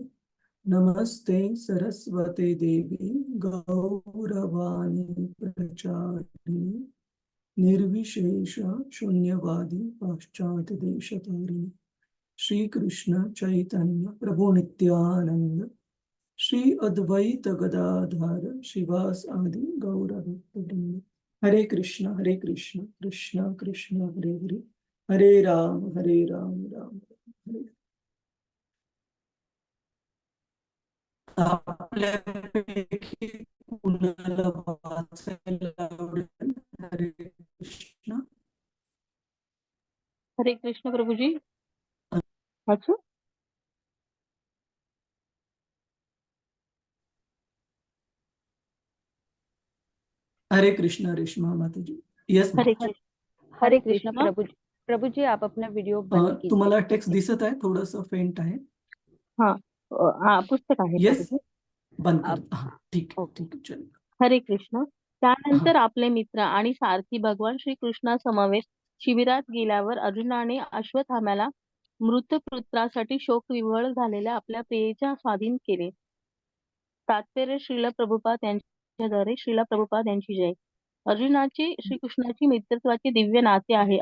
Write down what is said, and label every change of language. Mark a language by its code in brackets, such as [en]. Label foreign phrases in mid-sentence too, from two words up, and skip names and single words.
[sa] नमस्ते सरस्वते देवी गौरवाणी प्रचारिणे निर्विशेष शून्यवादी पाश्चात्य देशतारिणे. श्री कृष्ण चैतन्य प्रभु नित्यानंद श्री अद्वैत गदाधर शिवास आदि गौर भक्तवृंद. हरे कृष्ण कृष्ण कृष्ण हरे हरे, हरे राम राम राम हरे. [mr] आपल्यापैकी कुणाला वाचायला आवडेल? [sa] हरे कृष्ण. हरे कृष्ण [mr] प्रभुजी. वाचू? [sa] हरे कृष्ण [mr] रेश्मा माताजी. यस. [sa] हरे कृष्ण [mr] प्रभुजी. [hi] प्रभुजी आप अपना वीडियो बंद कीजिए. [mr] तुम्हाला टेक्स्ट दिसत आहे? थोडस फेंट आहे. हाँ, पुस्तक आहे. यस, बंद कर. ठीक आहे, चल. [sa] हरे कृष्ण. [mr] त्यानंतर आपले मित्र आणि सारथी भगवान श्रीकृष्णा समवेत शिबिरात गेल्यावर अर्जुनाने अश्वत्थाम्याला मृतपुत्रासाठी शोकविव्हळ झालेल्या आपल्या प्रियेच्या स्वाधीन केले. तात्पर्य श्रील प्रभुपाद यांच्याद्वारे. श्रील प्रभुपाद यांची जय. अर्जुनाचे श्रीकृष्णाची मित्रत्वाचे दिव्य नाते आहे.